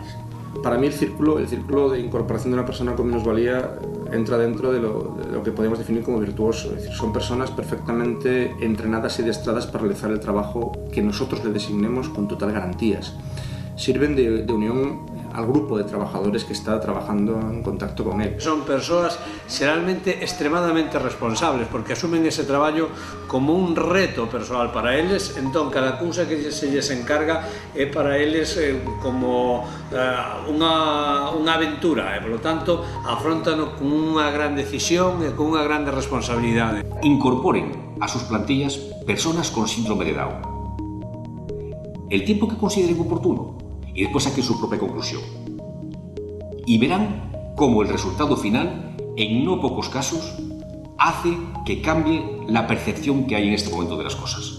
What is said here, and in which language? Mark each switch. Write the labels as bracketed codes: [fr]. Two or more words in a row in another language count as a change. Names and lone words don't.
[es] Para mí el círculo de incorporación de una persona con minusvalía entra dentro de lo que podemos definir como virtuoso. Es decir, son personas perfectamente entrenadas y adiestradas para realizar el trabajo que nosotros le designemos con total garantías. Sirven de unión al grupo de trabajadores que está trabajando en contacto con él. [gl] Son persoas xeralmente extremadamente responsables porque asumen ese traballo como un reto persoal para eles, entón cada cousa que se lles encarga é para eles como unha aventura e, polo tanto, afrontano con unha gran decisión e con unha grande responsabilidade. [es] Incorporen a sus plantillas personas con síndrome de Down. El tiempo que consideren oportuno y después saquen su propia conclusión. Y verán cómo el resultado final, en no pocos casos, hace que cambie la percepción que hay en este momento de las cosas.